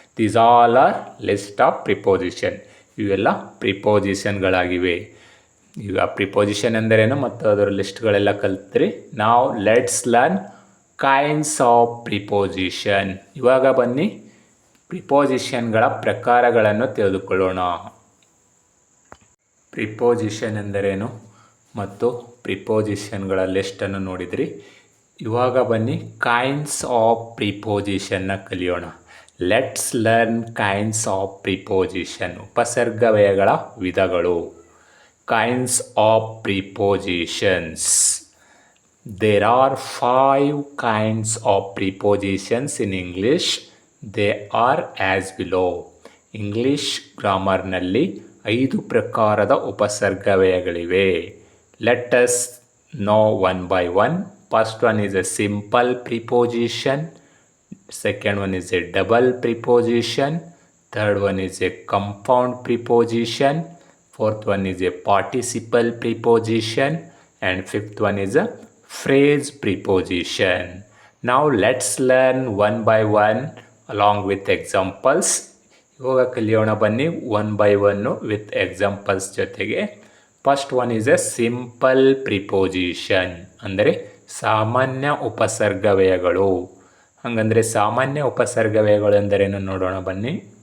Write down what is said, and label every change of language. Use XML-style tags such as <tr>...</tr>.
<en>These all are list of preposition.</en> <kn>ಇವೆಲ್ಲ ಪ್ರಿಪೋಸಿಷನ್ಗಳಾಗಿವೆ. ಈಗ preposition ಎಂದರೇನು ಮತ್ತು ಅದರ ಲಿಸ್ಟ್ಗಳೆಲ್ಲ ಕಲ್ತ್ರಿ.</kn> <en>ನಾವು let's learn kinds of preposition.</en> <kn>ಇವಾಗ ಬನ್ನಿ ಪ್ರಿಪೋಸಿಷನ್ಗಳ ಪ್ರಕಾರಗಳನ್ನು ತಿಳಿದುಕೊಳ್ಳೋಣ. ಪ್ರಿಪೋಸಿಷನ್ ಎಂದರೇನು ಮತ್ತು ಪ್ರಿಪೋಸಿಷನ್ಗಳ ಲಿಸ್ಟನ್ನು ನೋಡಿದ್ರಿ. ಇವಾಗ ಬನ್ನಿ ಕೈಂಡ್ಸ್ ಆಫ್ ಪ್ರಿಪೋಸಿಷನ್ನ ಕಲಿಯೋಣ.</kn> <en>Let's learn kinds of preposition.</en> <kn>ಉಪಸರ್ಗವ್ಯಯಗಳ ವಿಧಗಳು.</kn> <en>Kinds of prepositions. There are 5 kinds of prepositions in English. They are as below.</en> <kn>English ಗ್ರಾಮರ್ನಲ್ಲಿ 5 ಪ್ರಕಾರದ ಉಪಸರ್ಗವ್ಯಯಗಳಿವೆ.</kn> <en>Let us know one by one. First one is a simple preposition. Second one is a double preposition. Third one is a compound preposition. Fourth one is a participle preposition. And fifth one is a phrase preposition. Now let's learn one by one along with examples.</en> <kn>ಇವಾಗ ಕಲಿಯೋಣ ಬನ್ನಿ</kn> <en>One by ಒನ್ನು with examples ಜೊತೆಗೆ. First one is a simple preposition,</en> <kn>ಅಂದರೆ ಸಾಮಾನ್ಯ ಉಪಸರ್ಗವ್ಯಯಗಳು. ಹಾಗಂದರೆ ಸಾಮಾನ್ಯ ಉಪಸರ್ಗವ್ಯಯಗಳು ಎಂದರೇನು ನೋಡೋಣ ಬನ್ನಿ.</kn>